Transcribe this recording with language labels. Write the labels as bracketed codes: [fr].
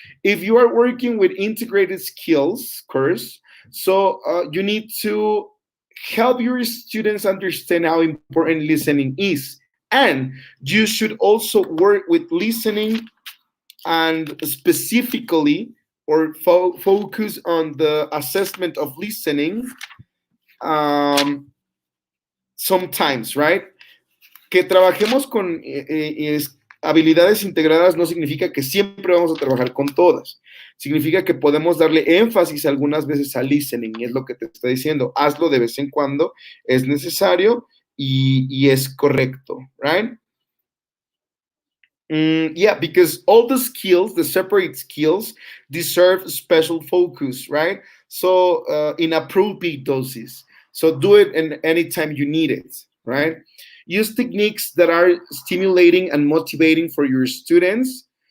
[en] If you are working with integrated skills course, so you need to help your students understand how important listening is. And you should also work with listening and specifically or focus on the assessment of listening um, sometimes, right? [es] Que trabajemos con habilidades integradas no significa que siempre vamos a trabajar con todas. Significa que podemos darle énfasis algunas veces al listening, y es lo que te está diciendo. Hazlo de vez en cuando, es necesario y es correcto, right? [en] Yeah, because all the skills, the separate skills, deserve special focus, right? So in appropriate doses. So do it in anytime you need it, right? Use techniques that are stimulating and motivating for your students.